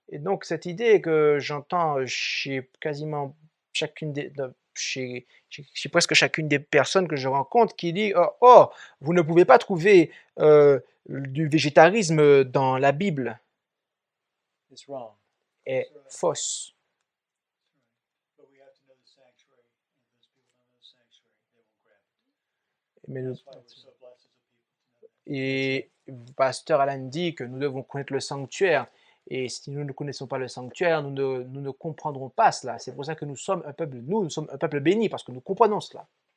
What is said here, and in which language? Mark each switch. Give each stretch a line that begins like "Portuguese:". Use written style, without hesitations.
French: Et donc cette idée que j'entends chez quasiment chez presque chacune des personnes que je rencontre qui dit oh, vous ne pouvez pas trouver du végétarisme dans la Bible,
English: Is wrong.
French: est fausse.
English: But we have to know the sanctuary, and those people don't know the sanctuary, they won't grab it.
French: Mais nous-
English: That's why we're so blessed as a people to know that.
French: Et Pasteur Alan dit que nous devons connaître le sanctuaire. Et si nous ne connaissons pas le sanctuaire, nous ne comprendrons pas cela. C'est pour ça que nous sommes un peuple béni, parce que nous comprenons cela.